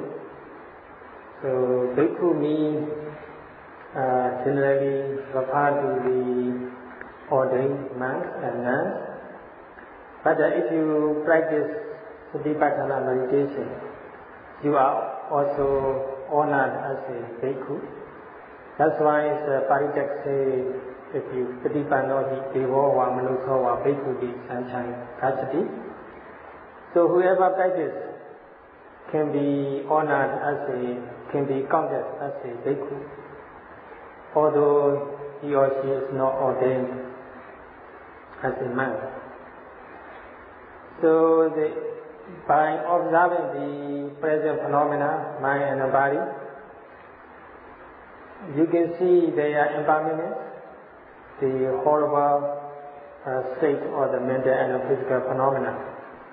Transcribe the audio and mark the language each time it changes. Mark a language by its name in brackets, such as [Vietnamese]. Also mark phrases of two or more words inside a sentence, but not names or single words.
[English] So bhikkhu means generally refer to the ordained monks and nuns. But if you practice Vipassana meditation, you are also honored as a bhikkhu. That's why Paritek says, if you [Pali] Patipano hi devo wa manuso wa bhikkhu di sanchai kachati. [English] So whoever practices can be honored can be counted as a bhikkhu, although he or she is not ordained as a monk. So by observing the present phenomena, mind and body, you can see their impermanence, the horrible state of the mental and physical phenomena.